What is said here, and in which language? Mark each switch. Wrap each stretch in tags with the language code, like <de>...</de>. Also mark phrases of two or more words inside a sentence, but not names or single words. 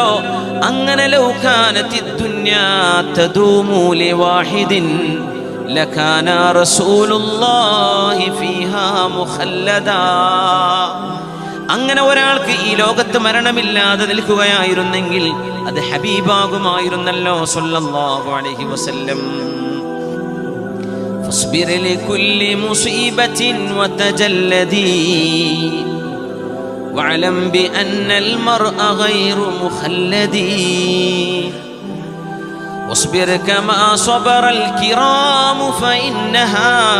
<ar>അങ്ങനെ لو كانت الدنيا تدوم لواحد لكان رسول الله فيها مخلدا.</ar> <ml>അങ്ങനെ ഒരാൾക്ക് ഈ ലോകത്ത് മരണമില്ലാതെ നിൽക്കുകയായിരുന്നെങ്കിൽ അത് ഹബീബാകുമായിരുന്നല്ലോ</ml> <ar>صلى الله عليه وسلم. فاصبر لكل مصيبة وتجلدي واعلم بأن المرء غير مخلدي واصبر كما صبر الكرام فإنها</ar>